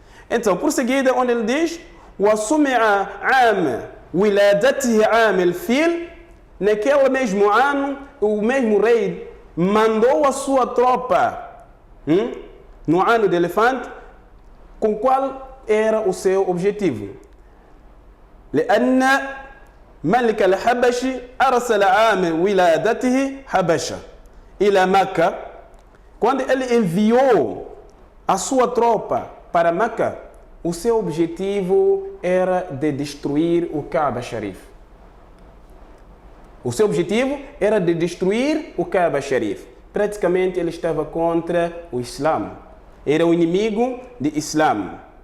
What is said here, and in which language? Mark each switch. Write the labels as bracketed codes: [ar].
[pt] Então, por seguida, onde ele diz, [ar] وَسُمِعَ عَامَ وِلَادَتِهِ عَامِ الْفِيلِ, [pt] naquele mesmo ano, o mesmo rei mandou a sua tropa no ano do elefante, com qual era o seu objetivo. [ar] لأن ملك الحبش أرسل عام ولادته حبشة إلى مكة. [pt] Quando ele enviou a sua tropa para Meca, o seu objetivo era de destruir o Kaaba Sharif. O seu objetivo era de destruir o Kaaba Sharif. Praticamente ele estava contra o Islã. Era o inimigo do Islã.